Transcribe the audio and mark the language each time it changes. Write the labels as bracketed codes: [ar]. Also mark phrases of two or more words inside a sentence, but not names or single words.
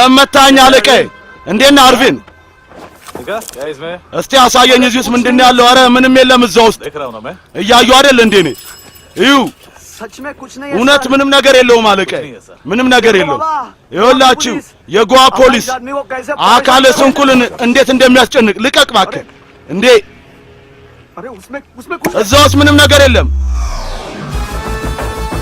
[am] ለመታኝ አለቀይ እንዴት ነህ አርቪን [hi] क्या इसमें [am] እስቲ አሳየኝ እዚህ ውስጥ ምንድነው ያለው አረ ምንም የለም እዛ ውስጥ [hi] देख रहा हूं ना मैं [am] እያዩ አይደል እንዴ ነኝ እዩ [hi] सच में कुछ नहीं [am] እውነት ምንም ነገር የለውም አለቀይ ምንም ነገር የለውም ይኸውላችሁ የጎዋ ፖሊስ አካለ ስንኩልን እንዴት እንደሚያስጨንቅ ልቀቅ እባክህ እንዴ [hi] अरे उसमें कुछ [am] እዛ ውስጥ ምንም ነገር የለም